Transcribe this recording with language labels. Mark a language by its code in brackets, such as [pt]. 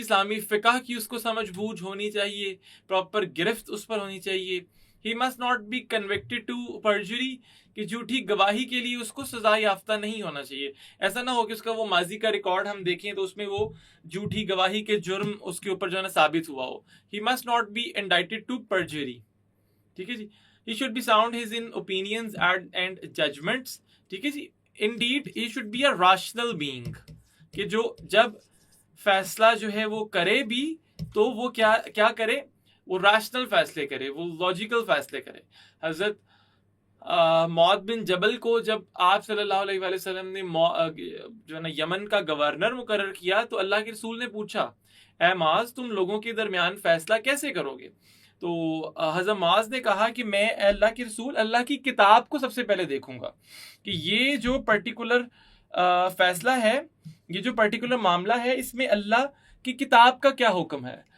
[ur] اسلامی فقہ کی اس کو سمجھ بوجھ ہونی چاہیے, پراپر گرفت اس پر ہونی چاہیے. [en] He must not be convicted to perjury. [ur] کہ جھوٹی گواہی کے لیے اس کو سزا یافتہ نہیں ہونا چاہیے. ایسا نہ ہو کہ اس کا وہ ماضی کا ریکارڈ ہم دیکھیں تو اس میں وہ جھوٹی گواہی کے جرم اس کے اوپر جو ہے نا ثابت ہوا ہو. [en] He must not be indicted to perjury. [ur] ٹھیک ہے جی. [en] He should be sound his in opinions and judgments. [ur] ٹھیک ہے جی. [en] Indeed, he should be a rational being. [ur] کہ جو جب فیصلہ جو ہے وہ کرے بھی تو وہ کیا کرے, وہ ریشنل فیصلے کرے, وہ لاجیکل فیصلے کرے. حضرت معاذ بن جبل کو جب آپ صلی اللہ علیہ وآلہ وسلم نے جو ہے نا یمن کا گورنر مقرر کیا تو اللہ کے رسول نے پوچھا, اے معاذ تم لوگوں کے درمیان فیصلہ کیسے کرو گے؟ تو حضرت معاذ نے کہا کہ میں اے اللہ کے رسول اللہ کی کتاب کو سب سے پہلے دیکھوں گا کہ یہ جو پرٹیکولر فیصلہ ہے, یہ جو پرٹیکولر معاملہ ہے, اس میں اللہ کی کتاب کا کیا حکم ہے.